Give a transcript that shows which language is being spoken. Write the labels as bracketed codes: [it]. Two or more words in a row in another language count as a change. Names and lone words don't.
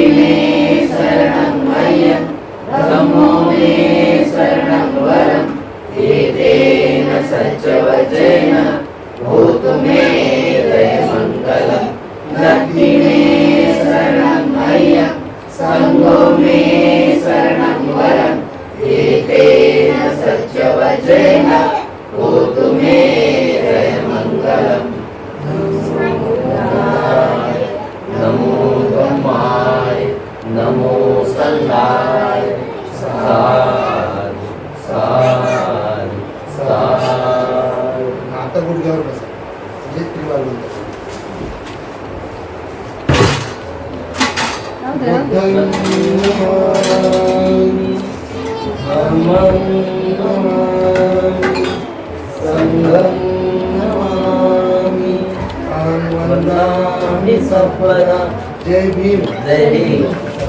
[pi] मे शरणं मह्यं धम्मो मे शरणं वरम् एतेन सच्चवजेन होतु मे जयमङ्गलम् नति मे शरणं मह्यं सङ्गो मे शरणं वरम् एतेन सच्चवजेन होतु मे जयमङ्गलम्. नमो धम्माय नमो संघाय साधु साधु साधु. [mr] आता गुडघ्यावर बसा म्हणजे त्रिवार बोलतात. [pi] बुद्धं नमामि, धम्मं नमामि, संघं नमामि, अहं वन्दामि सर्वदा. [mr] जय भीम. जय भीम.